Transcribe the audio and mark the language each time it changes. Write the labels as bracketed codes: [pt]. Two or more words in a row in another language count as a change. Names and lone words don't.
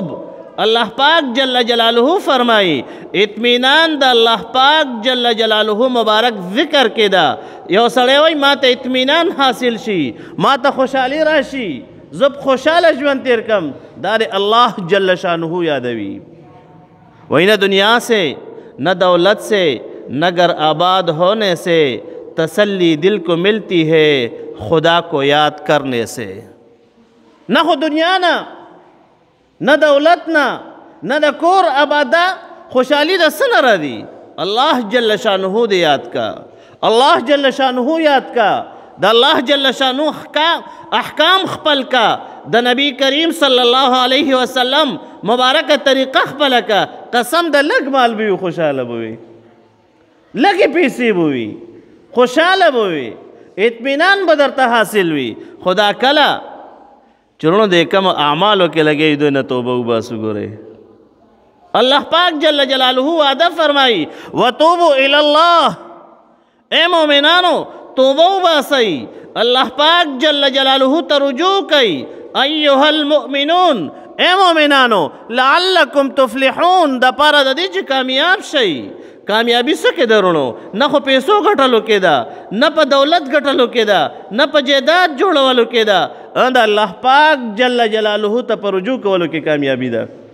[ps] الله پاک [ar] جل جلاله [ps] فرمائی اطمینان د الله پاک [ar] جل جلاله [ps] مبارک ذکر کې ده. یو سړی وایي ما ته اطمینان حاصل شي، ما ته خوشحالي راشي، زه خوشحاله ژوند تیر کم، دا د الله [ar] جل شانه [ps] یادوي. [ur] وہی نہ دنیا سے نہ دولت سے نہ گر آباد ہونے سے تسلی دل کو ملتی ہے خدا کو یاد کرنے سے. [ps] نہ خو دنیا نہ دولت نہ د کور آبادا خوشحالی د څه نه راځي؟ الله [ar] جل شانه [ps] د یاد کا، الله [ar] جل شانه [ps] یاد کا، د الله [ar] جل شانه [ps] احکام خپل کا، د نبی کریم [ar] صلی الله علیه وسلم [ps] مبارکه طریقه خپل کا. قسم د لږ مال به وي خوشحاله به وي، لږې پیسې به وي خوشحاله به وي، اطمینان به درته حاصل وي. خدا کله چرونو د کم اعمالو کې لګی دوی نه توبه وباسو. ګورئ الله پاک [ar] جل جلاله [ps] وعده فرمائی [ar] وتوبوا الی اللہ، [ps] اے مومنانو توبه وباسئ، الله پاک [ar] جل جلاله [ps] ته رجوع کئ. [ar] ایها المؤمنون، [ps] اے مومنانو [ar] لعلکم تفلحون، [ps] د پاره د دې چې کامیاب شئ. کامیابی څه کې ده رونو؟ نه خو پیسو ګټلو کې ده، نه په دولت ګټلو کې ده، نه په جیداد جوړولو کې ده، د الله پاک [ar] جل جلاله [ps] ته په رجوع کولو کې کامیابی ده.